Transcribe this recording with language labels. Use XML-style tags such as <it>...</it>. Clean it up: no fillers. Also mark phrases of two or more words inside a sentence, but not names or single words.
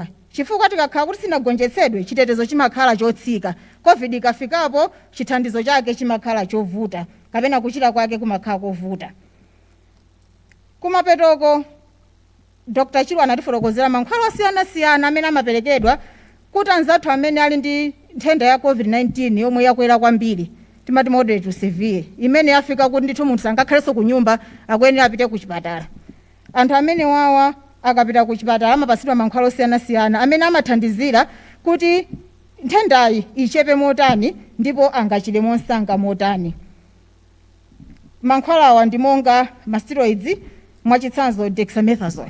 <ny>Chifukwa tikakhala kuti sinagonjetsedwe chitetezo chimakhala chotsika, covid ikafikapo chithandizo chake chimakhala chovuta kapena kuchira kwake kumakhala kovuta. Kumapetoko Dr. Chilwa anatifotokozera mankhwala osiyana-siyana amene amaperekedwa kuti anzathu amene ali ndi nthenda ya COVID-19 yomwe yakwera kwambiri, timati</ny> <en>moderate to severe,</en> <ny>imene yafika kuti ndithu munthu sangakhalenso ku nyumba akuyenera apite ku chipatala. Anthu amene wawa akapita ku chipatala amapasidwa mankhwala osiyana-siyana amene amathandizira kuti nthendayi ichepe motani ndipo angachire monsanga motani. Mankhwala awa ndi monga masteroids, mwachitsanzo dexamethasone.</ny>